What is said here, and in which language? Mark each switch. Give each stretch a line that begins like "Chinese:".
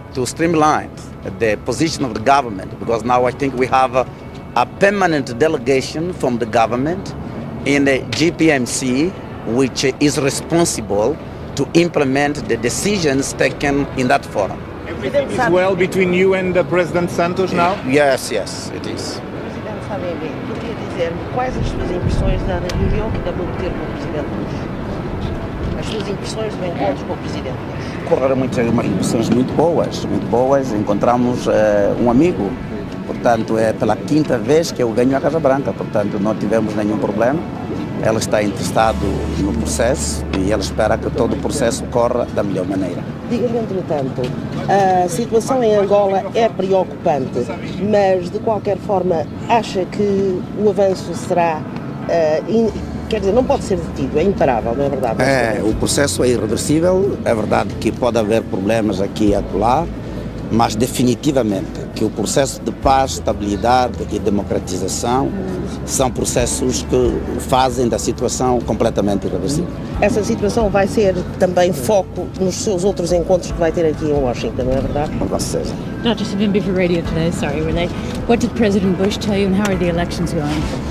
English: to streamline the position of the government, because now I think we have a permanent delegation from the government in the GPMC, which is responsible to implement the decisions taken in that forum. Everything is well between you and President Santos now? Yes, yes, it is.
Portuguese: Presidente Savimbi, podia dizer-me quais as suas impressões da reunião que acabou de ter com o Presidente Bush? As suas impressões do encontro com o Presidente Bush? Correram umas impressões muito boas. Encontramos um amigo, portanto é pela quinta vez que eu ganho a Casa Branca, portanto não tivemos nenhum problema. Ela está interessada no processo e ela espera que todo o processo corra da melhor maneira. Diga-me, entretanto, a situação em Angola é preocupante, mas de qualquer forma acha que o avanço será, quer dizer, não pode ser detido, é imparável, não é verdade? O processo é irreversível, é verdade que pode haver problemas aqui e acolá, mas definitivamente que o processo de paz, estabilidade e democratização são processos que fazem da situação completamente irreversível. Essa situação vai ser também foco nos seus outros encontros que vai ter aqui em Washington, não é verdade? Com certeza.
English: Dr. Savimbi for radio today, sorry, Renee. What did President Bush tell you and how are the elections going?